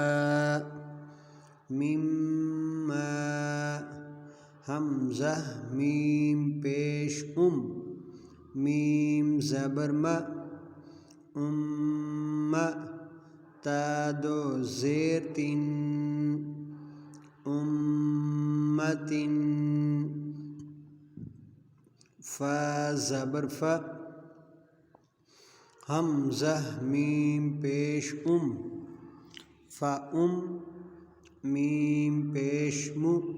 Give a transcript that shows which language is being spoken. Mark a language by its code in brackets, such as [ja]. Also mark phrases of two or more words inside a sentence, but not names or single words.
[ur] مما، حمزہ میم پیش میم زبر ما، تا دو زیر تین، امتن، فا زبر فا، حمزہ میم پیش فَأُم، میم پیش مُ،